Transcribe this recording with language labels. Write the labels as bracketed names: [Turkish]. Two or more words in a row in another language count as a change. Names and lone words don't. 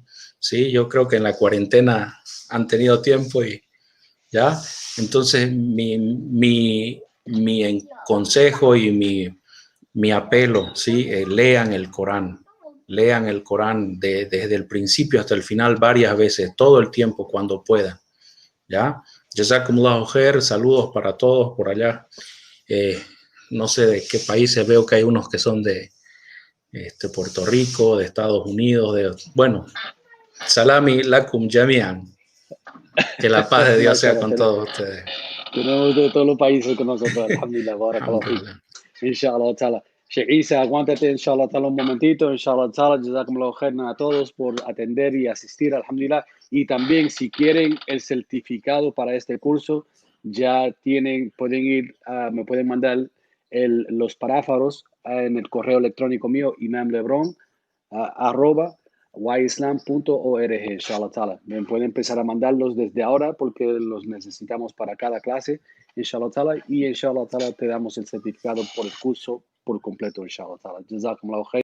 [Spanish] Sí, yo creo que en la cuarentena han tenido tiempo y ya. Entonces, mi consejo y mi apelo, ¿sí? Lean el Corán. Lean el Corán desde el principio hasta el final varias veces, todo el tiempo, cuando puedan. ¿Ya? [Arabic] جزاكم الله خير, [Spanish] saludos para todos por allá. No sé de qué países, veo que hay unos que son de Puerto Rico, de Estados Unidos, bueno, [Arabic] سلامي لكم جميعا. [Spanish] Que la paz de Dios sea con todos ustedes. Tenemos de todos los países con nosotros, [Arabic] الحمد لله، بارك الله. إن شاء الله تعالى. [Spanish] Sheikh Isa, aguántate, [Arabic] إن شاء الله تعالى, [Spanish] un momentito, [Arabic] إن شاء الله تعالى، جزاكم الله خيرا [Spanish] a todos por atender y asistir, alhamdulillah. Y también, si quieren el certificado para este curso, ya pueden ir, me pueden mandar los paráfraos en el correo electrónico mío, imamlebron, @yslam.org, [Arabic] إن شاء الله تعالى. [Spanish] Me pueden empezar a mandarlos desde ahora porque los necesitamos para cada clase, [Arabic] إن شاء الله تعالى, [Spanish] y [Arabic] إن شاء الله تعالى [Spanish] te damos el certificado por el curso por completo, [Arabic] إن شاء الله تعالى. جزاكم الله خير.